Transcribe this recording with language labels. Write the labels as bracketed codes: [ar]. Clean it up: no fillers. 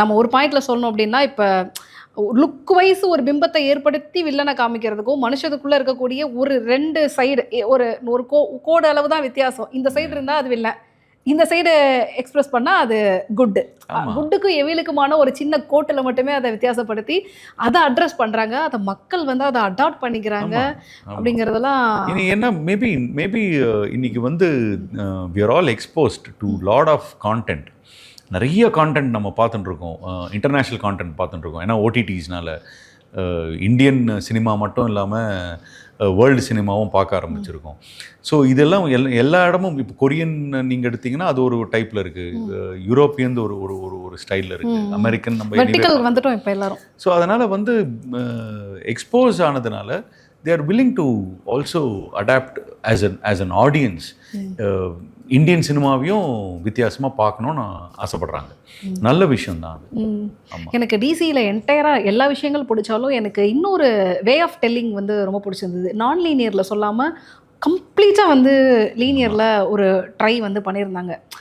[ta] நம்ம ஒரு பாயிண்ட்ல சொல்லணும் அப்படின்னா, இப்போ லுக் வைஸ் ஒரு பிம்பத்தை ஏற்படுத்தி வில்லனை காமிக்கிறதுக்கும் மனுஷத்துக்குள்ளே இருக்கக்கூடிய ஒரு 2 சைடு ஒரு கோடு அளவு தான் வித்தியாசம். இந்த சைடு இருந்தால் அது வில்லன், இந்த சைடு எக்ஸ்பிரஸ் பண்ணால் அது குட்டு. ஆமா. குட்டுக்கும் எவிலுக்குமான ஒரு சின்ன கோட்டில் மட்டுமே அதை வித்தியாசப்படுத்தி அதை அட்ரஸ் பண்ணுறாங்க. அதை மக்கள் வந்து அதை அடாப்ட் பண்ணிக்கிறாங்க அப்படிங்கிறதெல்லாம். இனி என்ன மேபி இன்னைக்கு வந்து [en] we are all exposed to lot of content. [ta] நிறைய கான்டென்ட் நம்ம பார்த்துட்டு இருக்கோம், இன்டர்நேஷ்னல் கான்டென்ட் பார்த்துட்டு இருக்கோம். ஏன்னா ஓடிடிஸ்னால இந்தியன் சினிமா மட்டும் இல்லாமல் வேர்ல்டு சினிமாவும் பார்க்க ஆரம்பிச்சிருக்கோம். ஸோ இதெல்லாம் எல்லா இடமும் இப்போ கொரியன் நீங்கள் எடுத்தீங்கன்னா அது ஒரு டைப்பில் இருக்குது, யூரோப்பியன் ஒரு ஒரு ஒரு ஒரு ஸ்டைலில் இருக்குது, அமெரிக்கன் நம்ம வந்துட்டோம் இப்போ எல்லாரும். ஸோ அதனால் வந்து எக்ஸ்போஸ் ஆனதுனால [en] they are willing to also adapt as an audience. [ta] Indian சினிமாவையும் வித்தியாசமாக பார்க்கணுன்னு ஆசைப்படுறாங்க. நல்ல விஷயம் தான் அது. எனக்கு டிசியில் என்டையராக எல்லா விஷயங்கள் பிடிச்சாலும் எனக்கு இன்னொரு வே ஆஃப் டெல்லிங் வந்து ரொம்ப பிடிச்சிருந்தது. நான் லீனியரில் சொல்லாமல் கம்ப்ளீட்டாக வந்து லீனியரில் ஒரு ட்ரை வந்து பண்ணியிருந்தாங்க.